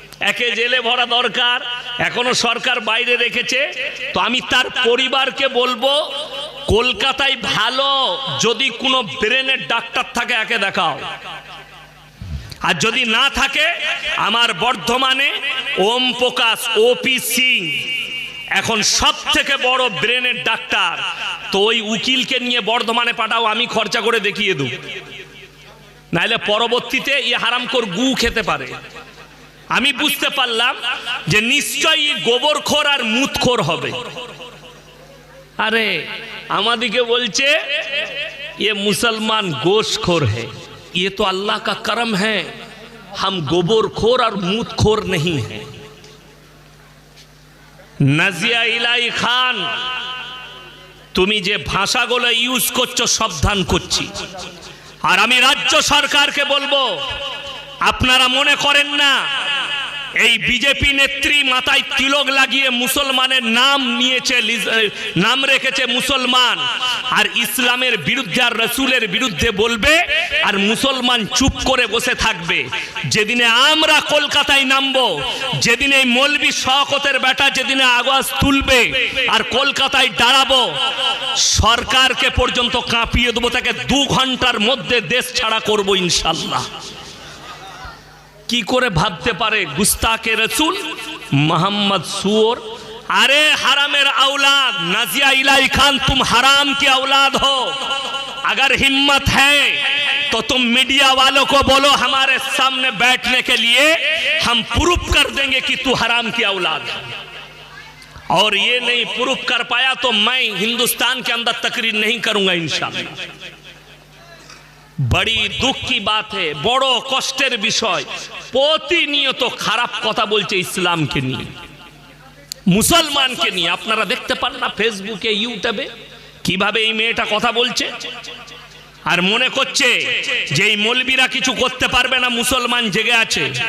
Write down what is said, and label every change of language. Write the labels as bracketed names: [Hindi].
[Bangla] একে জেলে ভরা দরকার, এখনো সরকার বাইরে রেখেছে, তো আমি তার পরিবারকে বলবো কলকাতায় ভালো যদি কোনো ব্রেনের ডাক্তার থাকে একে দেখাও, আর যদি না থাকে আমার বর্ধমানে ওম প্রকাশ ওপি সিং এখন সব থেকে বড় ব্রেনের ডাক্তার, তো ওই উকিলকে নিয়ে বর্ধমানে পাঠাও, আমি খরচা করে দেখিয়ে দেব, নাহলে পরবর্তীতে ই হারামখোর গু খেতে পারে। আমি বুঝতে পারলাম যে নিশ্চয়ই গোবরখোর আর মুতখোর হবে। আরে আমাদিকে বলছে [Hindi] ये मुसलमान गोश्तखोर है, ये तो अल्लाह का करम है, हम गोबरखोर और मूतखोर नहीं हैं। [Bangla] নাজিয়া ইলাহি খান, তুমি যে ভাষাগুলো ইউজ করছো সাবধান করছি। আর আমি রাজ্য সরকারকে বলবো, আপনারা মনে করেন না এই বিজেপি নেত্রী মাথায় তিলক লাগিয়ে মুসলমানের নাম নিয়েছে, নাম রেখেছে মুসলমান, আর ইসলামের বিরুদ্ধে আর রসুলের বিরুদ্ধে বলবে, আর মুসলমান চুপ করে বসে থাকবে। যেদিনে আমরা কলকাতায় নামবো, যেদিন এই মৌলবি শওকতের বেটা যেদিনে আওয়াজ তুলবে আর কলকাতায় দাঁড়াবো, সরকারকে পর্যন্ত কাঁপিয়ে দেবো, তাকে 2 ঘন্টার মধ্যে দেশ ছাড়া করবো ইনশাল্লাহ। কি করে ভাবতে পারে গুস্তাকে রসুল মোহাম্মদ सुअर। [Hindi] अरे हरामेर औलाद, नाजिया इलाही खान, तुम हराम की औलाद हो। अगर हिम्मत है तो तुम मीडिया वालों को बोलो हमारे सामने बैठने के लिए, हम प्रूफ कर देंगे कि तू हराम की औलाद है। और ये नहीं प्रूफ कर पाया तो मैं हिंदुस्तान के अंदर तकरीर नहीं करूंगा इंशाअल्लाह। बड़ी दुख की बात है, [Bangla] बड़ो कष्टेर विषय, প্রতিনিয়ত খারাপ কথা বলছে ইসলামকে নিয়ে, মুসলমানকে নিয়ে। আপনারা দেখতে পান না ফেসবুকে, ইউটিউবে কিভাবে এই মেয়েটা কথা বলছে, আর মনে করছে যে এই মৌলবীরা কিছু করতে পারবে না, মুসলমান জেগে আছে।